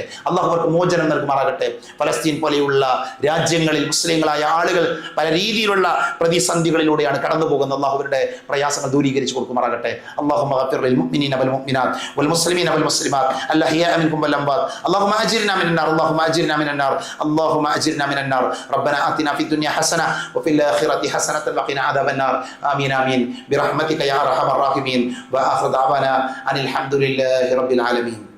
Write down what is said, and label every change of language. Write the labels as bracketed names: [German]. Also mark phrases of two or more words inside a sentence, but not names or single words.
[Malayalam] അല്ലാഹു അവർക്ക് മോചനം നൽകുമാറാകട്ടെ. ഫലസ്തീൻ പോലെയുള്ള രാജ്യങ്ങളിൽ മുസ്ലിങ്ങളായ ആളുകൾ പല രീതിയിലുള്ള പ്രതിസന്ധികളിലൂടെയാണ് കടന്നു പോകുന്നത്, അല്ലാഹു അവരുടെ പ്രയാസങ്ങൾ ദൂരീകരിച്ചു കൊടുക്കുമാറാകട്ടെ. [Arabic] اللهم اغفر للمؤمنين والمؤمنات والمسلمين والمسلمات الأحياء منهم والأموات. اللهم أجرنا من النار، اللهم أجرنا من النار, اللهم أجرنا من النار. ربنا آتنا في الدنيا حسنة وفي الآخرة حسنة وقنا عذاب النار. آمين آمين برحمتك يا أرحم الراحمين. وآخر دعوانا أن الحمد لله رب العالمين.